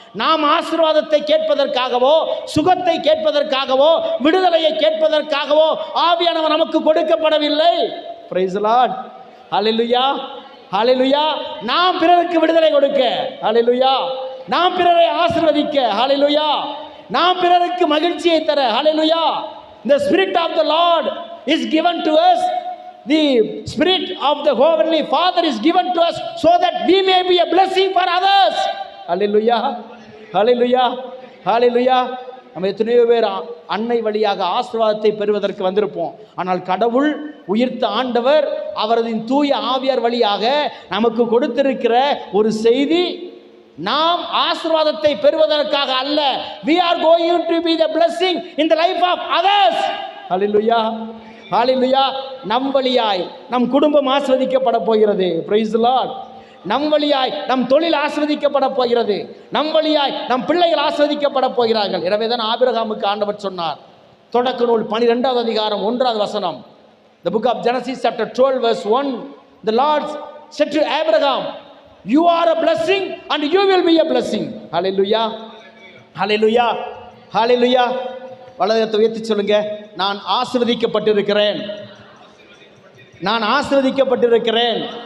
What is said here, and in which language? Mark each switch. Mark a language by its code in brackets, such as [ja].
[ta] நாம் ஆசீர்வாதத்தை கேட்பதற்காகவோ, சுகத்தை கேட்பதற்காகவோ, விடுதலையை கேட்பதற்காகவோ ஆவியானவர் நமக்கு கொடுக்கப்படவில்லை. [en] Praise the Lord. [ta] ஹல்லேலூயா, ஹல்லேலூயா. நாம் பிறருக்கு விடுதலை கொடுக்க, ஹல்லேலூயா, நாம் பிறரை ஆசீர்வதிக்க, ஹல்லேலூயா, நாம் பிறருக்கு மகிழ்ச்சியை தர, ஹல்லேலூயா. [en] The Spirit of the Lord is given to us. The Spirit of the Heavenly Father is given to us so that we may be a blessing for others. Hallelujah, hallelujah, hallelujah. [ta] நம்ம எத்தனையோ பேர் அன்னை வழியாக ஆசீர்வாதத்தை பெறுவதற்கு வந்திருப்போம். ஆனால் கடவுள் உயிர்த்த ஆண்டவர் அவரது தூய ஆவியார் வழியாக நமக்கு கொடுத்திருக்கிற ஒரு செய்தி, நாம் ஆசீர்வாதத்தை பெறுவதற்காக அல்ல. [en] We are going to be the blessing in the life of others. [ta] Hallelujah, ஹல்லேலூயா. நம் வழியாய் நம் குடும்பம் ஆசீர்வதிக்கப்பட போகிறது. [en] Praise the Lord. [ta] நம் வழியாய் நம் தொழில் ஆசீர்வதிக்கப்பட போகிறது. நம் வழியாய் நம் பிள்ளைகள் ஆசீர்வதிக்கப்பட போகிறார்கள். எனவே தான் ஆபிரகாமுக்கு ஆண்டவர் சொன்னார், தொடக்க நூல் 12 அதிகாரம் 1 வசனம், [en] The book of Genesis chapter 12 verse 1, the Lord said to Abraham, you are a blessing and you will be a blessing. Hallelujah, hallelujah, hallelujah. [ta] வலதுகரத்தை உயர்த்தி சொல்லுங்க, நான் ஆசீர்வதிக்கப்பட்டிருக்கிறேன், நான் ஆசீர்வதிக்கப்பட்டிருக்கிறேன்.